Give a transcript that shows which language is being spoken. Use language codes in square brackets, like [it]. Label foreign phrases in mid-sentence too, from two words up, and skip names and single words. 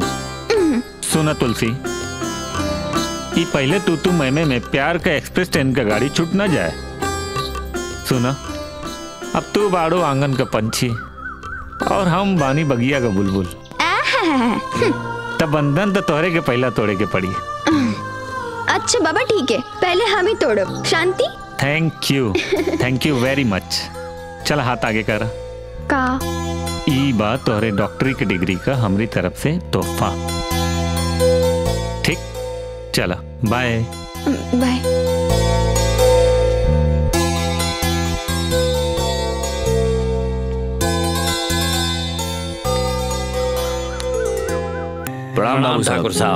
[bho] सुना तुलसी, ये पहले तू में प्यार का [en] express train [bho] का गाड़ी छूट ना जाए। सुना, अब तू बाड़ो आंगन का पंछी और हम बानी बगिया का बुलबुल। तब बंधन तो तोहरे के पहला तोड़े के पड़ी। अच्छा बाबा ठीक है, पहले हम ही तोड़ो। शांति। [en] thank you very much. [bho] चल हाथ आगे कर। का? ई बात तोहरे डॉक्टरी की डिग्री का हमारी तरफ से तोहफा। ठीक, चला बाय। बाय। प्रणाम बाबू ठाकुर साहब।